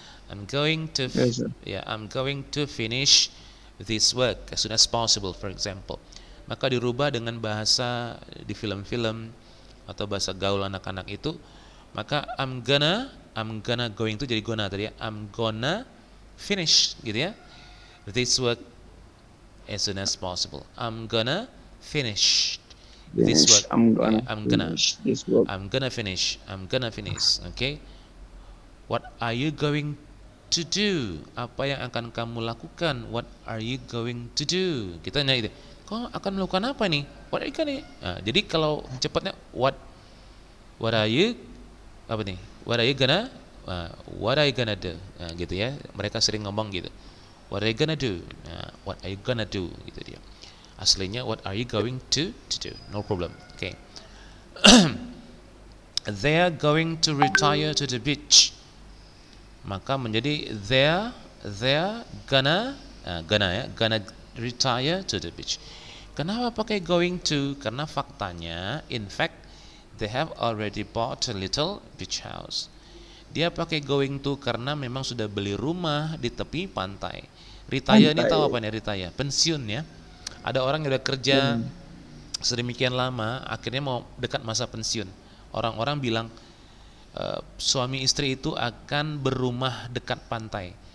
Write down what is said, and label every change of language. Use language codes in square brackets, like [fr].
[en] I'm going to finish this work as soon as possible, for example. [id] Maka dirubah dengan bahasa di film-film atau bahasa gaul anak-anak itu, maka [en] I'm gonna I'm gonna going to jadi gonna tadi ya. I'm gonna finish [id] gitu ya. [en] This work as soon as possible. I'm gonna finish this Finish. work. I'm Yeah, gonna I'm gonna. finish this work. I'm gonna finish. I'm gonna finish. Okay. What are you going to do? [id] Apa yang akan kamu lakukan? [en] What are you going to do? [id] Kita nanya itu. Kau akan melakukan apa nih? [en] What are you gonna? [id] Nah, jadi kalau cepatnya [en] what are you apa nih? What are you gonna? What are you gonna do? [id] Nah, gitu ya. Mereka sering ngomong gitu. [en] What are you gonna do? What are you gonna do? [id] Gitu dia. [en] Aslinya what are you going to do? No problem. Okay. They are going to retire to the beach. [id] Maka menjadi [en] they're gonna retire to the beach. [id] Kenapa pakai going to? Karena faktanya [en] in fact they have already bought a little beach house. [id] Dia pakai going to karena memang sudah beli rumah di tepi pantai. Retire ini tahu apa nih retire? Pensiun ya. Ada orang yang udah kerja sedemikian lama akhirnya mau dekat masa pensiun. Orang-orang bilang suami istri itu akan berumah dekat pantai.